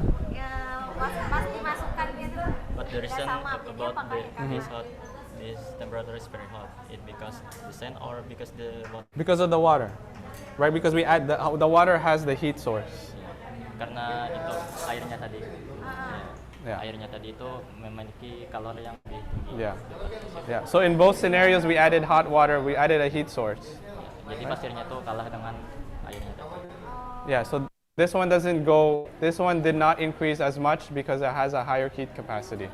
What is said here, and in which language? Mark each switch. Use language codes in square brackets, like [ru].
[en] Yeah. [id] Ya, pas dimasukkan gitu. [en] But the reason [id] sama [en] about [id] pakai [en] this hot, this temperature is very hot. It because the sand or because the water? Because of the water, right? Because we add the water has the heat source. [id] Karena itu airnya tadi. [en] Yeah. [id] Airnya tadi itu memiliki kalor yang lebih tinggi. [en] Yeah. Yeah. So in both scenarios, we added hot water. We added a heat source. [id] Jadi pasirnya tuh kalah dengan airnya tadi. [en] Yeah. So this one doesn't go. This one did not increase as much because it has a higher heat capacity.